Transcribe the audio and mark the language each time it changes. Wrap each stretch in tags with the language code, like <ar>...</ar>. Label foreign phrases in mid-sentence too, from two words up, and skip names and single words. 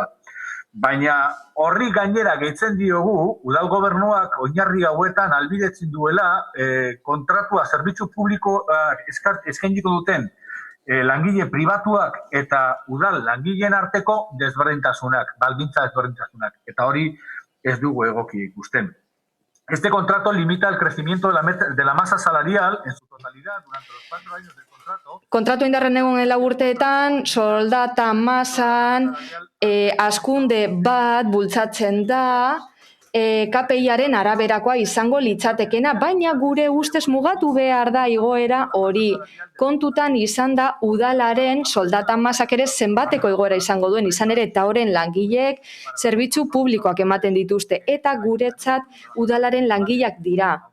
<eu>Baina horri gainera gehitzen diogu, udal gobernuak oinarri hauetan albidetzen duela kontratua zerbitzu publiko eskainiko duten langile pribatuak eta udal langileen arteko desberdintasunak, baldintza desberdintasunak. Eta hori ez dugu egoki ikusten.</eu> <es>Este contrato limita el crecimiento de la masa salarial en su totalidad durante los 4 años del contrato.</es> <eu>Kontratu indarren egon urteetan, soldata masan, hazkunde bat bultzatzen da, KPI-aren araberakoa izango litzatekena, baina gure ustez mugatu behar da igoera hori. Kontutan izan da udalaren soldata masak ere zenbateko igoera izango duen, izan ere eta horren langileek zerbitzu publikoak ematen dituzte, eta guretzat udalaren langileak dira.</eu>